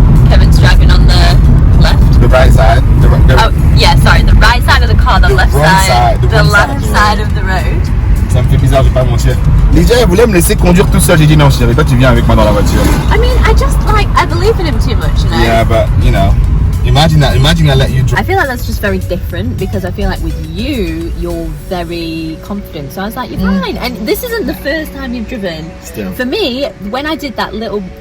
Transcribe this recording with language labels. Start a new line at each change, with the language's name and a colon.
English: Kevin's driving on the left. The right side. Oh, yeah, sorry. The right side of the car, the left wrong side, the the wrong left side of the road.
French: Ça me fait bizarre, je vais pas mentir. Lydia, elle voulait me laisser conduire tout seul. J'ai dit non, si j'avais pas, tu viens avec moi dans la voiture.
English: I mean, I believe in him too much, you know? Yeah, but, you know. Imagine I let you drive. I feel like that's just very different because I feel like with you, you're very confident. So I was like, you're fine. And this isn't the first time you've driven. Still. For me, when I did that little